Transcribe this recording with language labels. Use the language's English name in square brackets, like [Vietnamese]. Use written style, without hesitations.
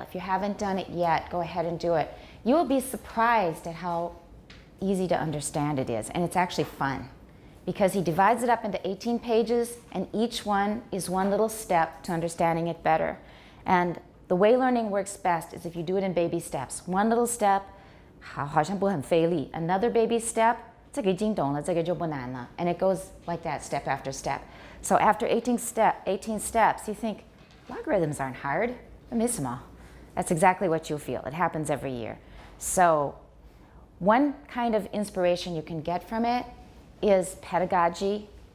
[English] If you haven't done it yet, go ahead and do it. You will be surprised at how easy to understand it is, and it's actually fun, because he divides it up into 18 pages, and each one is one little step to understanding it better. And the way learning works best is if you do it in baby steps. One little step, [Chinese] 好像不很费力. [English] Another baby step, [Chinese] 这个已经懂了，这个就不难了. [English] And it goes like that, step after step. So after 18 steps, you think, logarithms aren't hard. [Chinese] 没什么. [English] That's exactly what you'll feel. It happens every year. So one kind of inspiration you can get from it is pedagogy.